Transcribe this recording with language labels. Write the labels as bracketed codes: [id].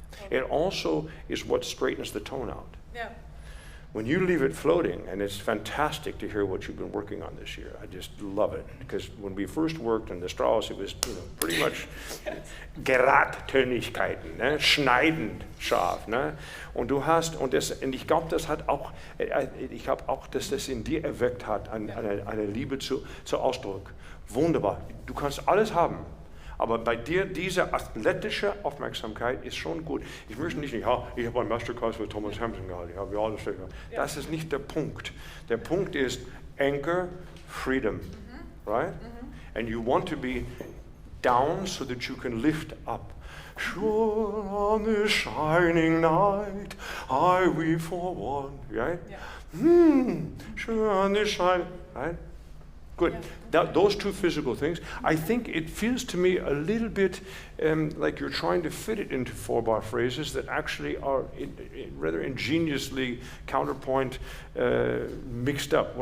[en] It also is what straightens the tone out. Yeah. When you leave it floating, and it's fantastic to hear what you've been working on this year. I just love it, because when we first worked in the Strauss, it was pretty much Geradtönigkeiten, ne? [de] Schneidend scharf, ne? Und ich glaube, das hat auch, ich habe auch, dass das in dir erweckt hat, eine Liebe zu Ausdruck. Wunderbar. Du kannst alles haben. Aber bei dir, diese athletische Aufmerksamkeit ist schon gut. Ich möchte nicht, ich habe einen Masterclass mit Thomas Hampson gehalten. Das ist nicht der Punkt. Der Punkt ist [en] Anchor, freedom, right? And you want to be down so that you can lift up. Sure on this shining night, I weep for one, right? Yeah. Sure on this shining, right? Good. Those two physical things, I think it feels to me a little bit like you're trying to fit it into 4-bar phrases that actually are rather ingeniously counterpoint mixed up.